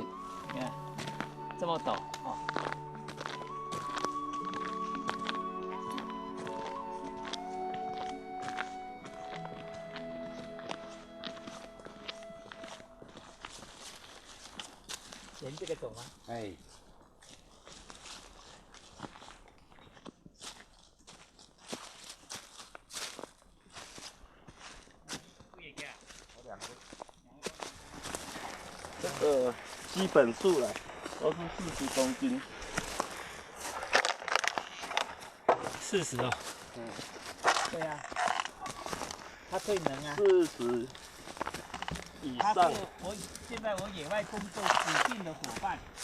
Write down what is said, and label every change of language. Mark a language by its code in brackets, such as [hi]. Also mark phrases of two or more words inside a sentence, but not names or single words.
[zh] 你看，這麼陡哦。沿這個走嗎？哎。這個基本數了，都是40公斤。 40哦。嗯。對啊。它最能啊。 40以上。他是現在我野外工作指定的伙伴。